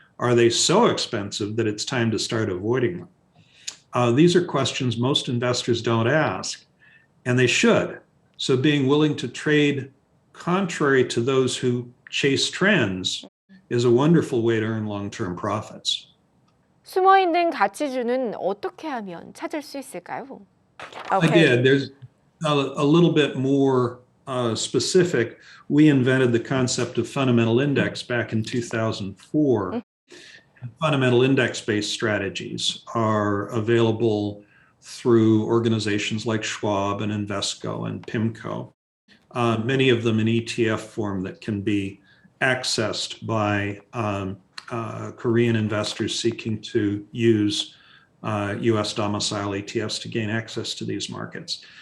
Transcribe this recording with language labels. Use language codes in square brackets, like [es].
[en] Are they so expensive that it's time to start avoiding them? These are questions most investors don't ask, and they should. So being willing to trade contrary to those who chase trends is a wonderful way to earn long-term profits. [ko] 숨어있는 가치주는 어떻게 하면 찾을 수 있을까요? [en] Again, there's a little bit more specific. We invented the concept of fundamental index back in 2004. Fundamental index-based strategies are available through organizations like Schwab and Invesco and PIMCO, many of them in ETF form that can be accessed by Korean investors seeking to use US domicile ETFs to gain access to these markets.